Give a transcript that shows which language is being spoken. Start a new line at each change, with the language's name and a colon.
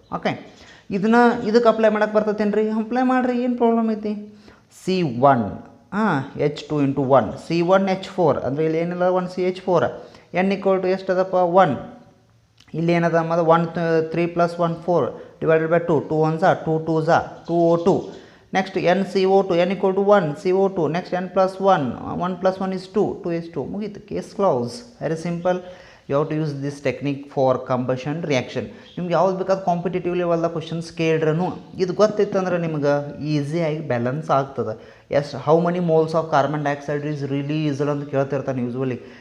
Kannada: Okay, ಇದಕ್ಕೆ apply ಮಾಡಕ್ಕೆ ಬರ್ತೈತೇನು ರೀ, ಅಪ್ಲೈ ಮಾಡಿರಿ, ಏನು ಪ್ರಾಬ್ಲಮ್ ಐತಿ. C1 H2 × 1 C1H4 ಅಂದರೆ ಇಲ್ಲಿ ಏನಿಲ್ಲ, 1 CH4. n = ಎಷ್ಟದಪ್ಪ, 1. ಇಲ್ಲಿ ಏನದ ಮತ್ತು 1 3 + 1 4 divided by 2 2 1 2 2 2 O2. Next NCO2 n = 1 CO2.
English: Next n+1 1 + 1 is 2 2H2.
Kannada: ಮುಗೀತು,
English: Case close. Very simple. You have to use this technique for combustion reaction.
Kannada: ನಿಮ್ಗೆ ಯಾವ್ದು ಬೇಕಾದ ಕಾಂಪಿಟೇಟಿವ್ ಲೆವೆಲ್ದಾಗ ಕ್ವಶನ್ಸ್ ಕೇಳ್ರೂ ಇದು ಗೊತ್ತಿತ್ತಂದ್ರೆ ನಿಮ್ಗೆ ಈಸಿಯಾಗಿ ಬ್ಯಾಲೆನ್ಸ್ ಆಗ್ತದೆ.
English: how many moles of carbon dioxide is released
Kannada: ಅಂತ ಕೇಳ್ತಿರ್ತಾನೆ
English: Usually.